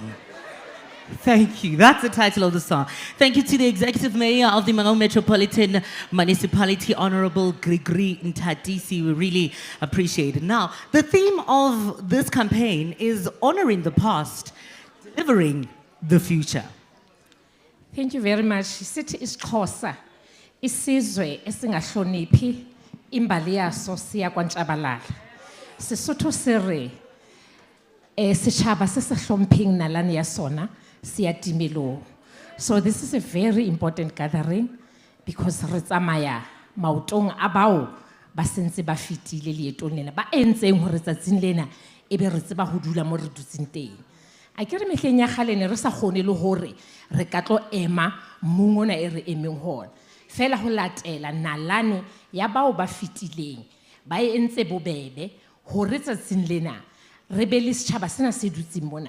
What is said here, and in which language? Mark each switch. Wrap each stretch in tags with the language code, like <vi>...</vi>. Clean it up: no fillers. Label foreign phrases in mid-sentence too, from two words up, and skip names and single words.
<en>Thank you, that's the title of the song. Thank you to the Executive Mayor of the Mangaung Metropolitan Municipality, Honorable Gregory Nthatisi. We really appreciate it. Now, the theme of this campaign is honoring the past, delivering the future? Thank you very much.</en> <xh>Sithi isiXhosa isizwe esingahloniphi imbali yaso siya kwaNtshabalala.</xh> <st>Sesotho se re setjhaba se sa hlompheng nalane ya sona siya timelong.</st> <en>So this is a very important gathering because</en> <st>re tsamaya maotong a bao ba sentse ba fitile leetong lena ba entseng hore tsatsing lena ebe re tseba ho dula mo re dutseng teng. A ke re mehleng ya kgale ne re sa kgone le hore re ka tlo ema mong ona e re emeng hona. Fela ho latela nalane ya bao ba fitileng ba entse bobebe hore tsatsing lena re be le setjhaba sena se dutseng mona.</st>